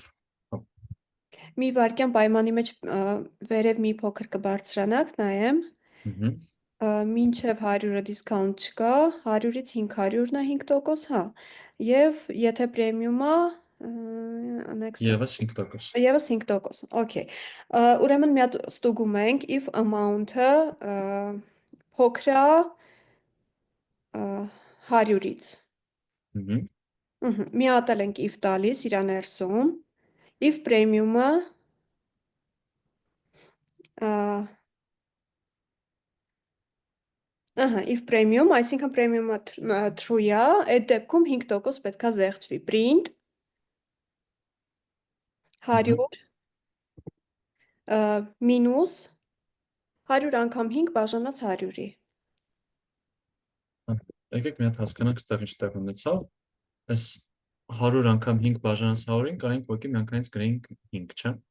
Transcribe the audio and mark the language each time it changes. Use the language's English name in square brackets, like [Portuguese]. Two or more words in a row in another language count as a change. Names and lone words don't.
[Armenian] Մի վարքյան պայմանի մեջ վերև մի փոքր կբարձրանանք, նայեմ։ Մինչև 100-ը դիսկաունտ չկա, 100-ից 500-ն է 5%, հա։ Եվ եթե պրեմիումա, Եվս 5%։ Եվս 5%, okay։ Ուրեմն մի հատ ստուգում ենք, [English] if amount- [Armenian] ը փոքր է 100-ից։ Մի հատ էլ ենք if տալիս իրա ներսում, [English] if premium-ը if premium, [Armenian] այսինքն premium-ը true է, այդ դեպքում 5% պետք է զեղչվի, print 100 մինուս 100 անգամ 5 բաժանած 100-ի։ Եկեք մի հատ հասկանանք ստեղ ինչ տեղ ունեցավ, այս 100 անգամ 5 բաժանած 100-ին կարենք ոքի միանգամից գրենք 5, չէ։